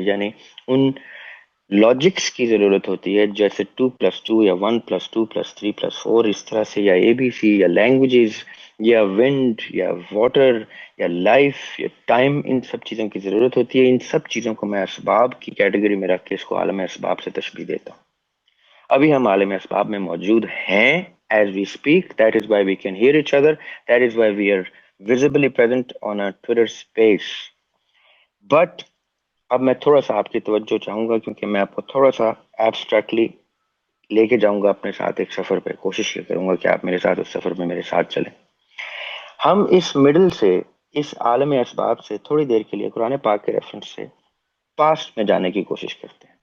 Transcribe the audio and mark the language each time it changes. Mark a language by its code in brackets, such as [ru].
[ur] یعنی ان لاجکس کی ضرورت ہوتی ہے، جیسے 2+2 یا 1+2+3+4 اس طرح سے، یا اے بی سی، یا لینگویجز، یا ونڈ، یا واٹر، یا لائف، یا ٹائم. ان سب چیزوں کی ضرورت ہوتی ہے. ان سب چیزوں کو میں اسباب کی کیٹیگری میں رکھ کے اس کو عالم اسباب سے تشبیہ دیتا ہوں. ابھی ہم عالم اسباب میں موجود ہیں [en] as we speak. That is why we can hear each other. That is why we are visibly present on a Twitter space. [ur] But اب میں تھوڑا سا آپ کی توجہ چاہوں گا، کیونکہ میں آپ کو تھوڑا سا ایبسٹریکٹلی لے کے جاؤں گا اپنے ساتھ ایک سفر پہ. کوشش یہ کروں گا کہ آپ میرے ساتھ اس سفر میں میرے ساتھ چلیں. ہم اس مڈل سے، اس عالم اسباب سے تھوڑی دیر کے لیے قرآن پاک کے ریفرنس سے پاسٹ میں جانے کی کوشش کرتے ہیں.